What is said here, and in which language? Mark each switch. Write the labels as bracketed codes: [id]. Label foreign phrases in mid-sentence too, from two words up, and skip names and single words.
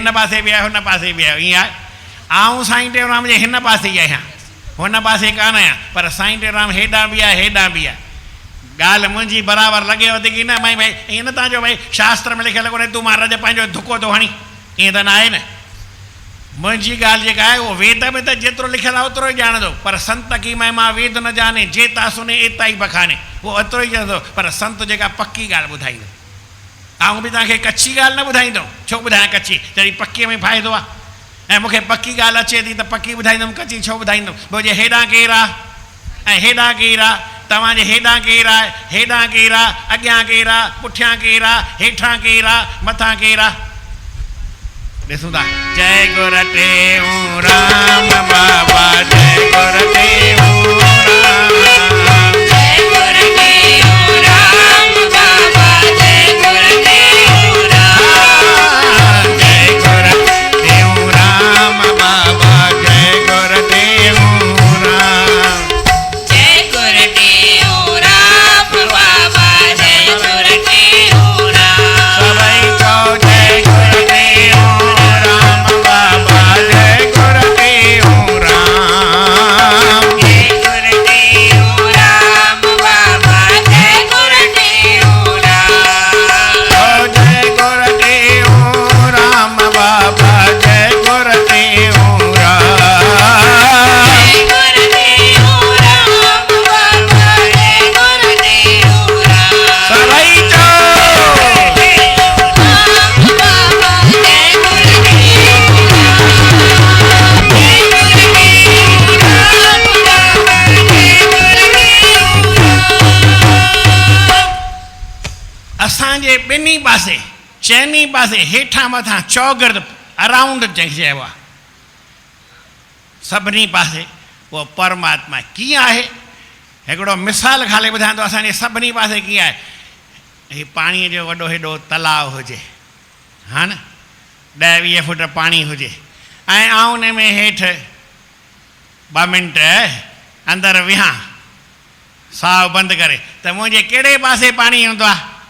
[sd] हिन पासे बि आहियो हुन पासे बि आहियो ईअं आहे आऊं साईं टेऊंराम जे हिन पासे ई आहियां हुन पासे कान आहियां पर साईं टेऊंराम हेॾां बि आहे हेॾां बि आहे ॻाल्हि मुंहिंजी बराबरि लॻेव थी की न भई भई ईअं न तव्हांजो भई शास्त्र में लिखियलु कोन्हे तूं मां रज पंहिंजो धुको थो हणी ईअं त न आहे न मुंहिंजी ॻाल्हि जेका आहे उहो वेद में त जेतिरो लिखियलु आहे ओतिरो ई ॼाणंदो पर [hi] संत की महिमा वेद न जाने जेता सुने एता ई बखाने [sd] उहो ओतिरो ई ॼाणंदो पर संत जेका पकी ॻाल्हि ॿुधाईंदो ऐं बि तव्हांखे कची ॻाल्हि न ॿुधाईंदो छो ॿुधायां कची जॾहिं पकीअ में फ़ाइदो आहे ऐं मूंखे पकी ॻाल्हि अचे थी त पकी ॿुधाईंदुमि कची छो ॿुधाईंदुमि पोइ जे हेॾां केरु आहे ऐं हेॾां केरु आहे तव्हांजे हेॾां केरु आहे हेॾां केरु आहे अॻियां केरु आहे पुठियां केरु आहे हेठां केरु आहे मथां केरु आहे ॾिसूं था जय गुरु टेऊं राम बाबा जय गुरु टेऊं राम जय गुरु टेऊं राम बाबा जय गुरु टेऊं राम जय गुरु टेऊं राम बाबा जय गुरु टेऊं राम जय गुरु टेऊं राम बाबा जय गुरु टेऊं राम सभई चओ जय गुरु टेऊं राम बाबा जय गुरु टेऊं राम जय गुरु टेऊं राम बाबा जय गुरु टेऊं राम ओ जय गुरु टेऊं राम बाबा जय गुरु टेऊं राम जय गुरु टेऊं राम बाबा जय गुरु टेऊं राम सभई चओ राम बाबा जय गुरु टेऊं राम जय गुरु टेऊं राम बाबा जय गुरु टेऊं राम असांजे ॿिन्ही पासे चइनी पासे हेठां मथां चौगिर्द अराउंड जंहिंखे चइबो आहे सभिनी पासे उहो परमात्मा कीअं आहे हिकिड़ो मिसाल ख़ाली ॿुधायां थो असांजे सभिनी पासे कीअं आहे ही पाणीअ जो वॾो हेॾो तलाउ हुजे हा न 10-20 फुट पाणी हुजे ऐं आउं उन में हेठि 2 मिंट अंदरि विहां साहु बंदि करे त मुंहिंजे कहिड़े पासे पाणी हूंदो आहे